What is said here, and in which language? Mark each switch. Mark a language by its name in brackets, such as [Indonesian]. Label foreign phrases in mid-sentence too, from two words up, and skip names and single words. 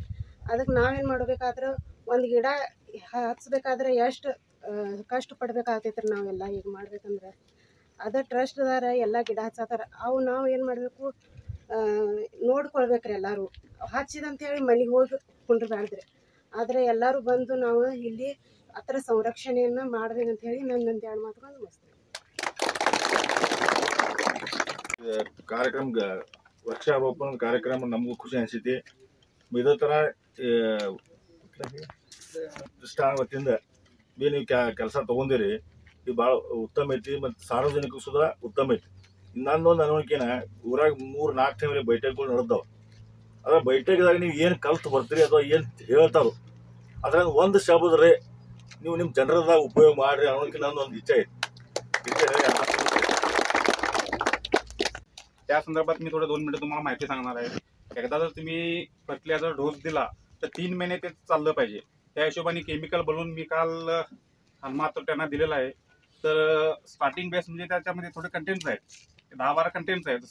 [Kannada] ಅದಕ್ಕೆ ನಾವೇನು ಮಾಡ್ಬೇಕಾದ್ರೆ, ಒಂದು ಗಿಡ ಹಚ್ಬೇಕಾದ್ರೆ ಎಷ್ಟು ಕಷ್ಟಪಡ್ಬೇಕಾಗ್ತೈತ್ರಿ ನಾವೆಲ್ಲ ಈಗ ಮಾಡ್ಬೇಕಂದ್ರೆ. ಅದೇ ಟ್ರಸ್ಟ್ದಾರ ಎಲ್ಲ ಗಿಡ ಹಚ್ಚತ್ತಾರ, ಅವು ನಾವು ಏನು ಮಾಡಬೇಕು, ನೋಡ್ಕೊಳ್ಬೇಕ್ರಿ. ಎಲ್ಲರೂ ಹಚ್ಚಿದಂತೇಳಿ ಮನೆಗೆ ಹೋಗಿ ಕುಂಡ್ರಬ್ಯಾಡ್ದ್ರಿ. ಆದರೆ ಎಲ್ಲರೂ ಬಂದು ನಾವು ಇಲ್ಲಿ ಅದರ ಸಂರಕ್ಷಣೆಯನ್ನು ಮಾಡ್ಬೇಕಂತೇಳಿ ನನ್ನೊಂದು ಎರಡು ಮಾತುಗಳು ಮುಗಿಸ್ತೇನೆ. ಕಾರ್ಯಕ್ರಮ ವೃಕ್ಷಾರೋಪಣ ಕಾರ್ಯಕ್ರಮ नमಗೂ ಖುಷಿ ಅನಿಸೈತಿ. ಇದೇ ಥರ ಪ್ರತಿಷ್ಠಾನ ವತಿಯಿಂದ ನೀವು ಕೆಲಸ ತೊಗೊಂಡಿರಿ, ಇದು ಭಾಳ ಉತ್ತಮ ಐತಿ ಮತ್ತು ಸಾರ್ವಜನಿಕ ಸುಧಾ ಉತ್ತಮ ಐತಿ. ಇನ್ನೊಂದು ಅನ್ವಯಿಕೆನ ಊರಾಗ 3-4 ಟೈಮ್ರೆ ಬೈಠಕ್ಗಳು ನಡೆದವು. ಅದ್ರ ಬೈಠಕ್ದಾಗ ನೀವು ಏನು ಕಲ್ತು ಬರ್ತೀರಿ ಅಥವಾ ಏನು ಹೇಳ್ತಾರೋ ಅದ್ರಾಗ ಒಂದು ಶಬ್ದ್ರೆ ನೀವು ನಿಮ್ಮ ಜನರದಾಗ ಉಪಯೋಗ ಮಾಡಿರಿ ಅನ್ನೋದಕ್ಕೆ ನನ್ನೊಂದು ಇಚ್ಛೆ ಐತಿ. [Marathi] त्या संदर्भात मी थोडं 2 मिनिटं तुम्हाला माहिती सांगणार आहे. एकदा जर तुम्ही [English] fertilizer dose [Marathi] दिला तर 3 महिने ते चाललं पाहिजे. त्या हिशोबाने केमिकल बनवून मी काल मात्र त्यांना दिलेलं आहे. तर [English] starting base [Marathi] म्हणजे त्याच्यामध्ये थोडे कंटेंट्स आहेत, 10-12 कंटेंट्स आहेत.